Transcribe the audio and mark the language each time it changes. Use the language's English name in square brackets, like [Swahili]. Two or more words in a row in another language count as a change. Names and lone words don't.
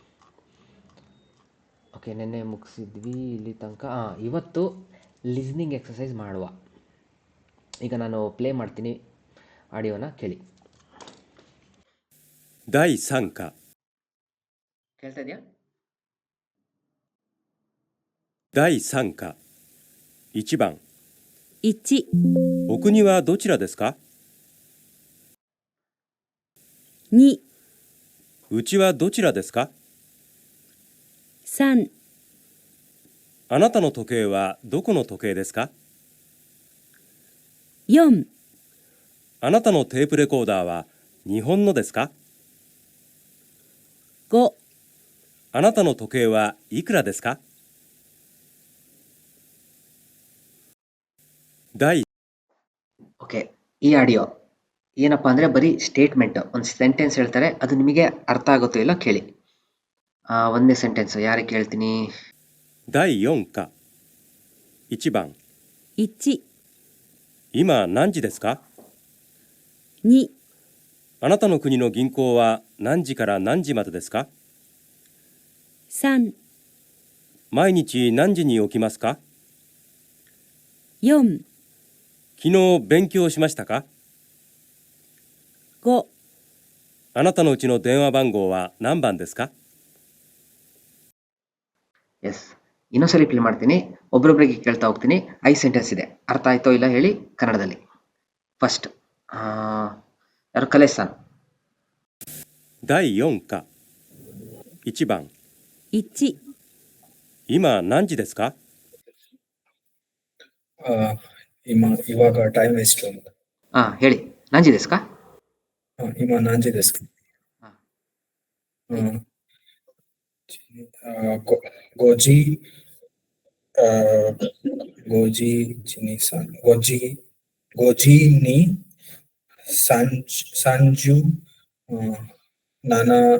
[Kannada] ಓಕೆ, ನೆನ್ನೆ ಮುಗಿಸಿದ್ವಿ ಇಲ್ಲಿ ತನಕ. ಇವತ್ತು [English] listening exercise [Kannada] ಮಾಡುವ. ಈಗ ನಾನು ಪ್ಲೇ ಮಾಡ್ತೀನಿ, ಆಡಿಯೋನ ಕೇಳಿ. [Japanese] 第3課 [Kannada] ಕೇಳ್ತಾ ಇದೆಯಾ? [Japanese] 第3課1番 1、お国はどちらですか？ 2、うちはどちらですか？ 3、あなたの時計はどこの時計ですか？ 4、あなたのテープレコーダーは日本のですか？ 5、あなたの時計はいくらですか？第 [Kannada] ಓಕೆ, ಈ ಆಡಿಯೋ ಏನಪ್ಪ ಅಂದರೆ ಬರೀ ಸ್ಟೇಟ್ಮೆಂಟ್, ಒಂದು ಸೆಂಟೆನ್ಸ್ ಹೇಳ್ತಾರೆ, ಅದು ನಿಮಗೆ ಅರ್ಥ ಆಗುತ್ತೋ ಇಲ್ಲ ಕೇಳಿ. ಒಂದನೇ ಸೆಂಟೆನ್ಸು ಯಾರಿಗೆ ಕೇಳ್ತೀನಿ? [Japanese] 第4課1番 1、今何時ですか？ 2、あなたの国の銀行は何時から何時までですか？ 3、毎日何時に起きますか？ 4、昨日勉強しましたか？ 5、あなたのうちの電話番号は何番ですか？ [Kannada] ಎಸ್, ಇನ್ನೊಂದ್ಸಲಿ ಪ್ಲೇ ಮಾಡ್ತೀನಿ, ಒಬ್ರೊಬ್ರಿಗೆ ಕೇಳ್ತಾ ಹೋಗ್ತೀನಿ. 5 ಸೆಂಟೆನ್ಸ್ ಇದೆ, ಅರ್ಥ ಆಯ್ತೋ ಇಲ್ಲ ಹೇಳಿ ಕನ್ನಡದಲ್ಲಿ. ಫಸ್ಟ್ ಯಾರು? ಕಲೇಶನ್. [Japanese] 第4課1番 1、今何時ですか？ [Kannada] ಇವಾಗ ಟೈಮ್ ಎಷ್ಟು ಅಂತ. [Japanese] ಹೇಳಿ, 何時ですか? ಇವಾಗ 何時ですか. [Kannada] ಹಾ. [Japanese] 五時 五時 ちに さん 五時 二 三十 七